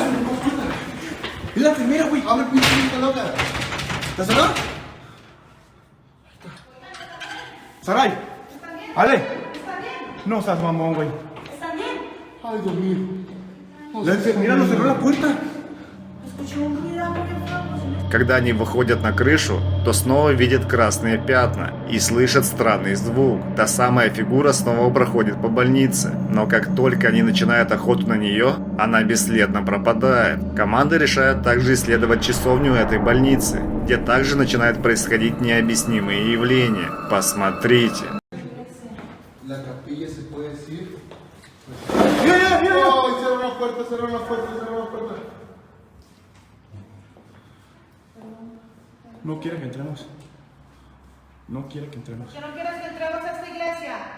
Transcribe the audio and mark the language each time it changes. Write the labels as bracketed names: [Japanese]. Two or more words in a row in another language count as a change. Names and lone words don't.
[Spanish] ¡Es la enfermera, güey! ¡Abre el pinche loca! ¿Está cerrado? ¡Saray! ¡Ale! No seas mamón, güey. ¿Está bien? Ay, Dios mío. La enfermera nos cerró la puerta. Escuché un ruido muy fuerte. [Russian] Когда они выходят на крышу, то снова видят красные пятна и слышат странный звук. Та самая фигура снова проходит по больнице, но как только они начинают охоту на нее, она бесследно пропадает. Команда решает также исследовать часовню этой больницы, где также начинают происходить необъяснимые явления. Посмотрите. [Spanish] La capilla se puede decir. ¡Mira! ¡Ay, cerró la puerta! No quiere que entremos. No quiere que entremos. ¿Que no quieres que entremos a esta iglesia?